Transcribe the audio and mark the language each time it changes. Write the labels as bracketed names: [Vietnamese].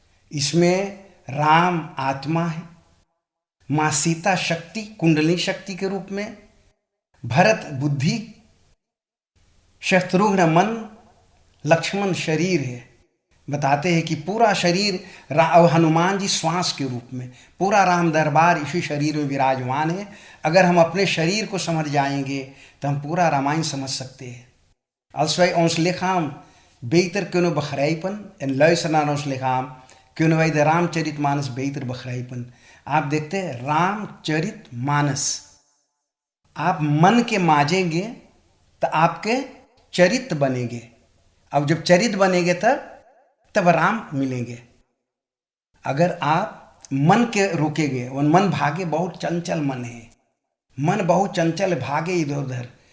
[Hindi] इसमें राम आत्मा है, माँ सीता शक्ति कुंडली शक्ति के रूप में, भरत बुद्धि, शत्रुघ्न मन, लक्ष्मण शरीर है। बताते हैं कि पूरा शरीर हनुमान जी श्वास के रूप में, पूरा राम दरबार इसी शरीर में विराजमान है। अगर हम अपने शरीर को समझ जाएंगे तो हम पूरा रामायण समझ सकते हैं। [Dutch] अलसवै ons lichaam beter kunnen begrijpen en luisteren naar ons lichaam, kunnen wij de रामचरितमानस beter begrijpen। [Hindi] आप देखते हैं रामचरितमानस, आप मन के मांझेंगे तो आपके चरित्र बनेंगे। अब जब चरित्र बनेंगे तब राम मिलेंगे। अगर आप मन के रोकेंगे, वो मन भागे, बहुत चंचल मन है, मन बहुत चंचल भागे इधर उधर।